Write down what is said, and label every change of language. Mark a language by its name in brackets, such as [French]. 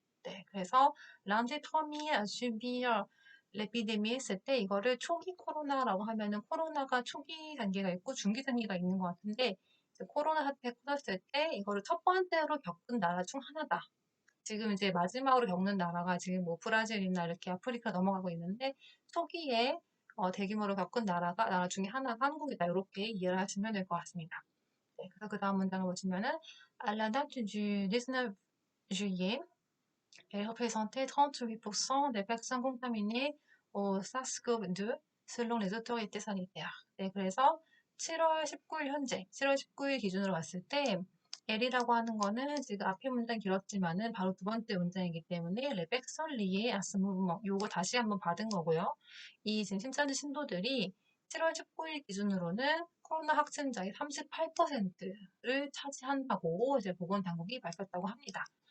[Korean] 네, 그래서 란제 터미에 수비어 레피데미 했을 때 이거를 초기 코로나라고 하면은 코로나가 초기 단계가 있고 중기 단계가 있는 것 같은데 코로나 사태 터졌을 때 이거를 첫 번째로 겪은 나라 중 하나다. 지금 이제 마지막으로 겪는 나라가 지금 뭐 브라질이나 이렇게 아프리카 넘어가고 있는데 초기에 대규모로 겪은 나라 중에 하나가 한국이다. 이렇게 이해를 하시면 될 것 같습니다. [French] 네, [Korean] 그래서 그 다음 문장을 보시면은 [French] à la date du 19 juillet, elle représentait 38% des personnes contaminées au SARS-CoV-2 selon les autorités sanitaires. [Korean] 네, 그래서 7월 19일 현재, 7월 19일 기준으로 봤을 때 L이라고 하는 거는 지금 앞에 문장 길었지만은 바로 두 번째 문장이기 때문에 레벡설리의 아스무브먼 요거 다시 한번 받은 거고요. 이 지금 신천지 신도들이 7월 19일 기준으로는 코로나 확진자의 38%를 차지한다고 이제 보건당국이 밝혔다고 합니다.